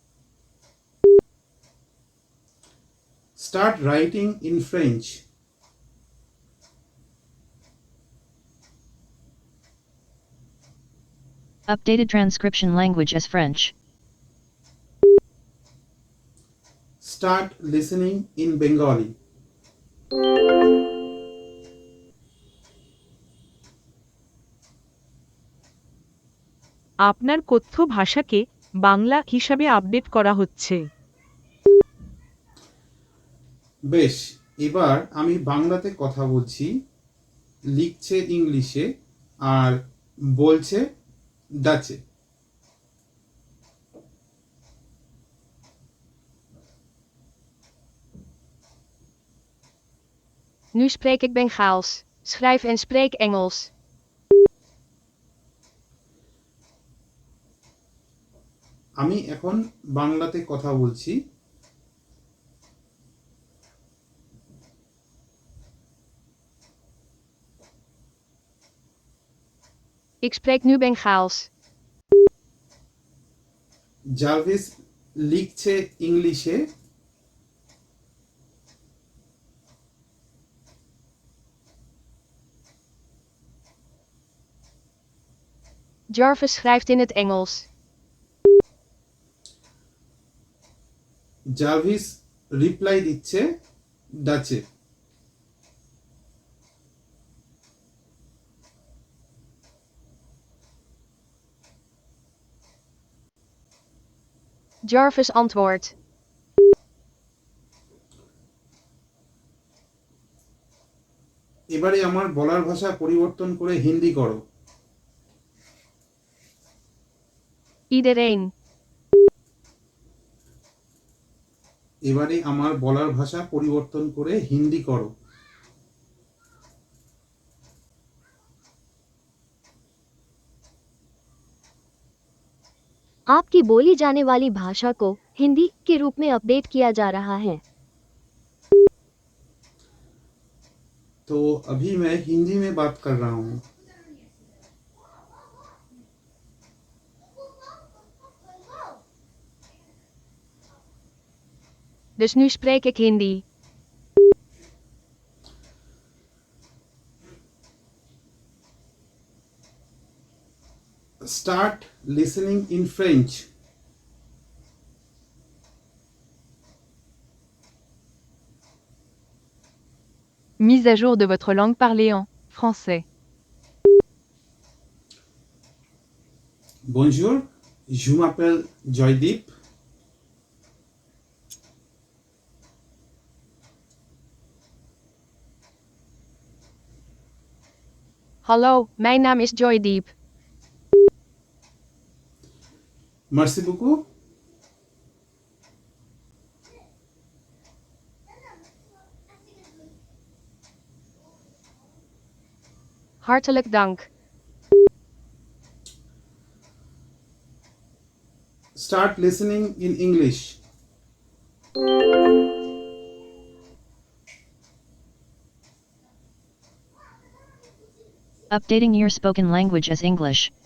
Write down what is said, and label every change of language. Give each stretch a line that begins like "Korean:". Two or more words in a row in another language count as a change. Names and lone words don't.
English: Start writing in French. Updated transcription language as French. Start listening in Bengali.
Bangla: আপনার কথ্য ভাষাকে বাংলা হিসাবে আপডেট করা হচ্ছে। বেশ, এবার আমি বাংলাতে কথা বলছি, লিখছে ইংলিশে আর বলছে ডাচে।
Dutch: Nu spreek ik Bengaals. Schrijf en spreek Engels.
Bangla: আমি এখন বাংলাতে কথা বলছি।
Dutch: Ik spreek nu Bengaals.
Bangla: জার্ভিস লিখছে ইংলিশে
Dutch: Jarvis schrijft in het Engels.
Bangla: জার্ভিস রিপ্লাই দিচ্ছে ডাচে।
Dutch: Jarvis antwoordt.
Bangla: এবারে আমার বলার ভাষা পরিবর্তন করে হিন্দি করো।
Dutch: Iedereen.
Bangla: এবারে আমার বলার ভাষা পরিবর্তন করে হিন্দি করো।
Hindi: आपकी बोली जाने वाली भाषा को हिंदी के रूप में अपडेट किया जा रहा है। तो अभी मैं हिंदी में बात कर रहा हूँ।
Dutch: Dus nu spreek ik Hindi.
English: start listening in French.
French: Mise à jour de votre langue parlée en français. Bonjour, je m'appelle Joydeep.
Dutch: Hallo, mijn naam is Joydeep.
French: Merci beaucoup.
Dutch: Hartelijk dank.
English: Start listening in English. Updating your spoken language as English.